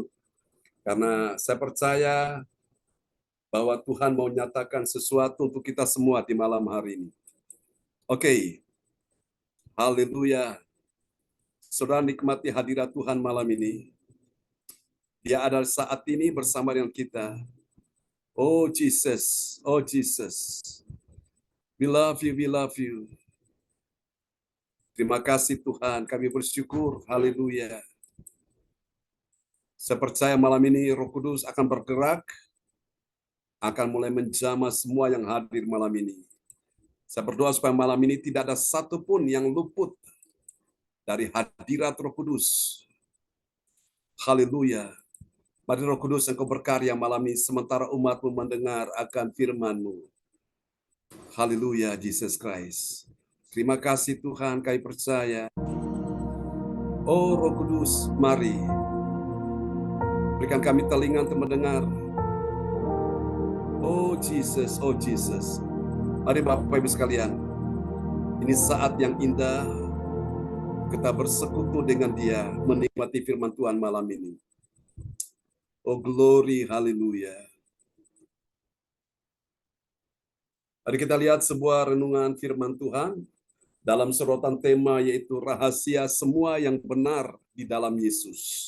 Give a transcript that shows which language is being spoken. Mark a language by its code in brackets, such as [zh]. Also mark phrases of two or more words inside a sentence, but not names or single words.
[id] Karena saya percaya bahwa Tuhan mau nyatakan sesuatu untuk kita semua di malam hari ini. Oke. Haleluya. Saudara nikmati hadirat Tuhan malam ini. Dia ada saat ini bersama dengan kita. [en] Oh Jesus, oh Jesus. We love you, we love you. [id] Terima kasih Tuhan, kami bersyukur. Haleluya. Saya percaya malam ini Roh Kudus akan bergerak, akan mulai menjamah semua yang hadir malam ini. Saya berdoa supaya malam ini tidak ada satupun yang luput dari hadirat Roh Kudus. Haleluya. Mari Roh Kudus Engkau berkarya malam ini sementara umat-Mu mendengar akan firman-Mu. Haleluya, [en] Jesus Christ. [id] Terima kasih Tuhan, kami percaya. Oh Roh Kudus, mari. Berikan kami telinga untuk mendengar. [en] Oh Jesus, oh Jesus. [id] Mari Bapak Ibu sekalian. Ini saat yang indah. Kita bersekutu dengan Dia, menikmati firman Tuhan malam ini. [en] Oh glory, haleluya. [id] Mari kita lihat sebuah renungan firman Tuhan dalam sorotan tema yaitu rahasia semua yang benar di dalam Yesus.